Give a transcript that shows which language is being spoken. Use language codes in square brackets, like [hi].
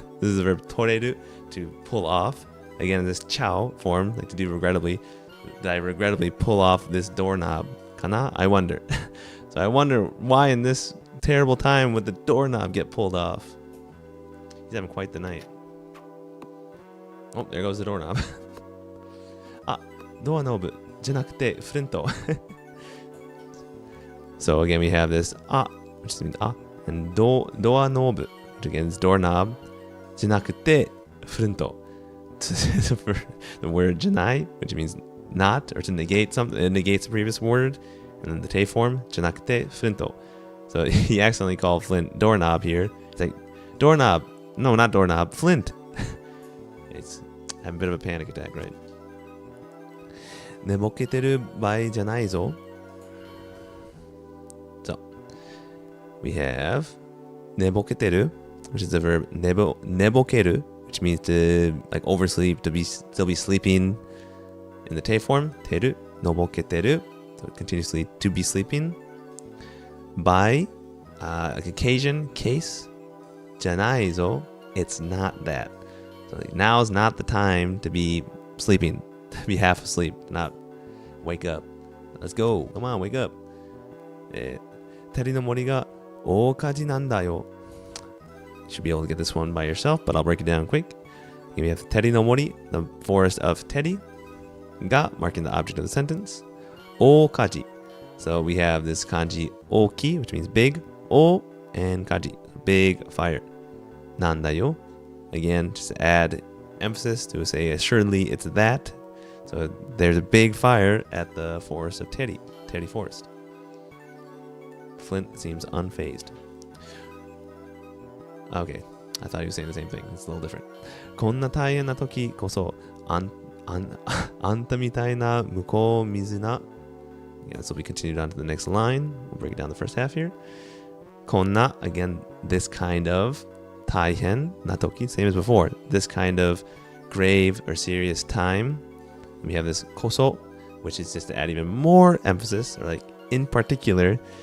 [en] This is the verb toreru, to pull off. Again, in this chao form, like to do regrettably. Did I regrettably pull off this doorknob? Kana? I wonder. So I wonder why in this terrible time would the doorknob get pulled off? He's having quite the night. Oh, there goes the doorknob. Doorknob [ja] じゃなくて [en] flint. So again, we have this which means and doorknob, which again is doorknob. [ja] じゃなくて flint. [en] For the word じゃない, which means not, or to negate something, it negates the previous word. And then the te form, [ja] じゃなくて flint. [en] So he accidentally called Flint doorknob here. It's like, doorknob. No, not doorknob. Flint. It's having a bit of a panic attack, right? [ja] 寝ぼけてる場合じゃないぞ. [en] So, we have 寝ぼけてる, which is the verb 寝ぼける, which means to like oversleep, to still be sleeping in the te form. [ja] てる, のぼけてる, [en] so continuously to be sleeping. By like occasion, case, [ja] じゃないぞ, [en] it's not that. So like, now's not the time to be sleeping, to be half asleep, not wake up. Let's go. Come on, wake up. [ja] テリの森が大火事なんだよ. [en] You should be able to get this one by yourself, but I'll break it down quick. Here we have Teri no Mori, the forest of Teri. Ga, marking the object of the sentence. Okaji. So we have this kanji oki, which means big. O and kaji, big fire. Nandayo. Again, just add emphasis to say assuredly it's that. So there's a big fire at the forest of Teri Forest. Flint seems unfazed. Okay, I thought he was saying the same thing. It's a little different. [ja] こんな大変な時こそあんたみたいな向こう水な. [en] Yeah, so we continued on to the next line. We'll break down the first half here. こんな, again, this kind of 大変な時, same as before. This kind of grave or serious time. We have this こそ, which is just to add even more emphasis, or like in particular.